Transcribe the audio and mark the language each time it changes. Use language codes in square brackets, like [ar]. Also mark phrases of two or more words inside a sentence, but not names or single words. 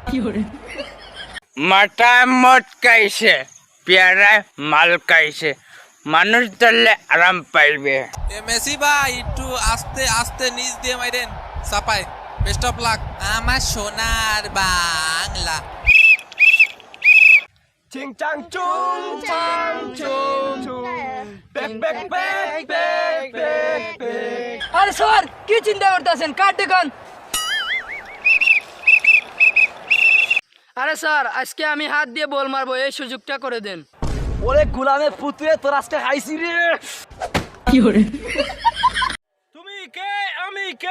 [bn] মাথা মটকাইছে পেয়ারা মাল খাইছে মানুষ ধরলে আরাম পাইবে। এ মেসি ভাই একটু আস্তে আস্তে নিচ দিয়ে মাইরেন চাপায়। [en] best of luck [bn] আমার সোনার বাংলা। চিং চাং চুং চাং চুং বেক বেক বেক বেক বেক বেক। আরে স্যার কি চিন্তা করতেছেন? কাট দেখান। আরে স্যার আজকে আমি হাত দিয়ে বল মারবো, এই সুযোগটা করে দেন। ওরে গোলামের পুতুয়ে তোর আজকে খাইছি রে। তুমি কে আমি কে?